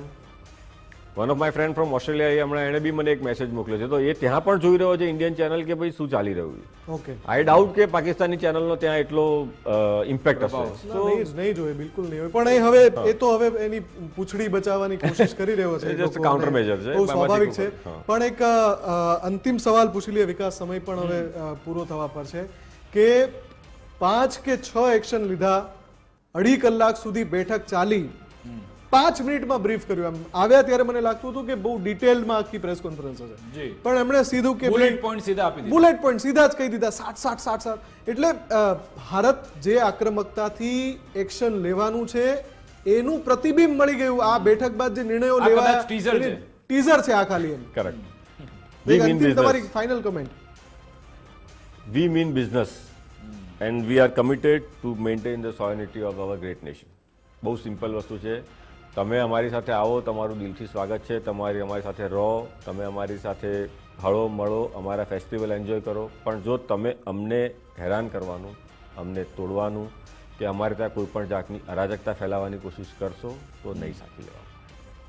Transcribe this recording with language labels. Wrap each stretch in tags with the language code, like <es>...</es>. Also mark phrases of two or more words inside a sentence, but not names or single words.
<en>One of my friend from Australia</en> <gu>હમણાં એણે બી મને એક મેસેજ મોકલ્યો છે, તો એ ત્યાં પણ જોઈ રહ્યો છે</gu> <en>Indian channel</en> <gu>કે ભાઈ શું ચાલી રહ્યું છે. ઓકે,</gu> <en>I doubt</en> <gu>કે પાકિસ્તાની ચેનલનો ત્યાં એટલો ઇમ્પેક્ટ હશે. નહીં જોઈએ, બિલકુલ નહીં હોય. પણ એ તો હવે એની પૂંછડી બચાવવાની કોશિશ કરી રહ્યો છે,</gu> <en>Just a counter measure છે.</en> <gu>બહુ સ્વાભાવિક છે. પણ એક અંતિમ સવાલ પૂછી લઈએ, વિકાસ, સમય પણ હવે પૂરો થવા પર છે, કે 5 કે 6 એક્શન લીધા, 2.5 કલાક સુધી બેઠક ચાલી, 5 મિનિટમાં બ્રીફ કર્યું. એમ આવ્યા ત્યારે મને લાગતું હતું કે બહુ ડિટેલમાં આખી</gu> <en>press conference</en> <gu>હશે, પણ એમણે સીધું કે</gu> <en>bullet point</en> <gu>સીધા આપી દીધા.</gu> <en>bullet point</en> <gu>સીધા જ કહી દીધા, 60. એટલે ભારત જે આક્રમકતાથી એક્શન લેવાનું છે એનું પ્રતિબિંબ મળી ગયું આ બેઠક બાદ. જે નિર્ણયો આ લેવાયા કદાચ teaser છે. ટીઝર છે આ ખાલી. એમ કરેક્ટ. તમારી</gu> <en>final comment. We mean business and we are committed to maintain the sovereignty of our great nation.</en> <gu>બહુ સિમ્પલ વસ્તુ છે. તમે અમારી સાથે આવો, તમારું દિલથી સ્વાગત છે. તમારી અમારી સાથે રહો, તમે અમારી સાથે હળો મળો, અમારા</gu> <en>festival enjoy</en> <gu>કરો. પણ જો તમે અમને હેરાન કરવાનું, અમને તોડવાનું કે અમારે ત્યાં કોઈ પણ જાતની અરાજકતા ફેલાવવાની કોશિશ કરશો તો નહીં સાચી લેવાનું.</gu>